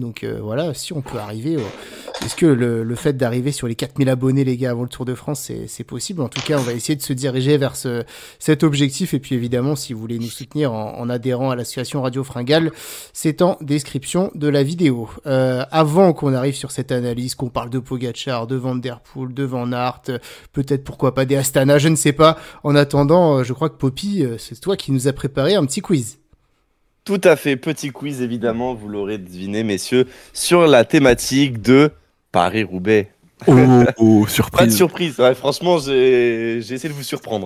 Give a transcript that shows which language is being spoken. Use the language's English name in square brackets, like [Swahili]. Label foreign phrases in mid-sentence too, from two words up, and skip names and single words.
[French] Donc voilà, si on peut arriver. Est-ce que le fait d'arriver sur les 4000 abonnés, les gars, avant le Tour de France, c'est possible? En tout cas, on va essayer de se diriger vers cet objectif. Et puis évidemment, si vous voulez nous soutenir en adhérant à l'association Radio Fringale, c'est en description de la vidéo. Avant qu'on arrive sur cette analyse, qu'on parle de Pogacar, de Van Der Poel, de Van Aert, peut-être pourquoi pas des Astana, je ne sais pas. En attendant, je crois que Poppy, c'est toi qui nous a préparé un petit quiz. Tout à fait, petit quiz évidemment, vous l'aurez deviné, messieurs, sur la thématique de Paris-Roubaix. Surprise. Pas de surprise, ouais, franchement, j'ai essayé de vous surprendre.